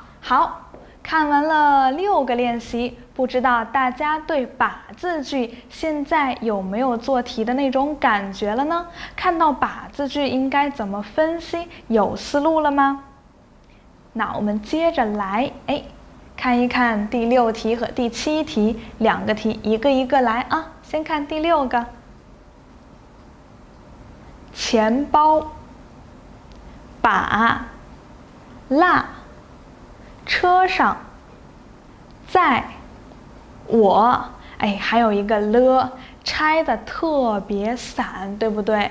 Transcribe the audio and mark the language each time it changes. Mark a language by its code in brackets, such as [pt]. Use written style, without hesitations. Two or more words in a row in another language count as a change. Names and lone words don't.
[zh] 好，看完了6個練習，不知道大家对把字句現在有沒有做題的那種感覺了呢？看到把字句應該怎麼分析，有思路了嗎？那我們接着來，看一看第6 題和第7題2個題，一個一個來啊。先看第6個，錢包，把，落，車上，在，我，還有一個了，拆的特別散，對不對？